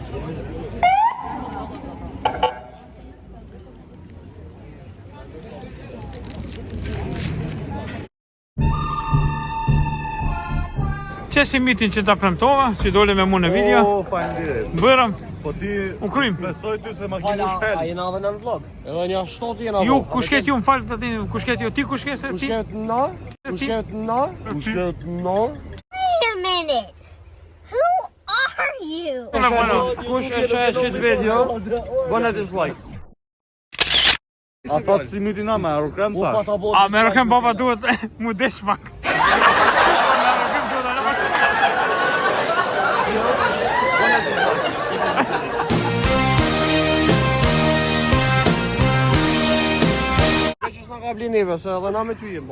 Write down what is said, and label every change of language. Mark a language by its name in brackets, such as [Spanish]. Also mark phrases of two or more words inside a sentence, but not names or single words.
[Albanian] Që si mitin që ta premtova, që dole me mu në video. O, faleminderit. Bërëm, Po ti u krym. besoj ty se ma ke mushkel. A jena edhe në vlog? Edhe një 7 jena Ju, kush ket ju më falë të ti, kush ket ju, ti kush ket se ti? Kushket na? Kushket na? Kushket na? [English] Wait a minute. Who are you? [Albanian] Kush e sheh video? Bëna dislike. A thot si mitin na me aerokrem tash. A me rëkëm baba duhet mu desh pak. Që s'na ka bli neve, se edhe na me ty jem bo.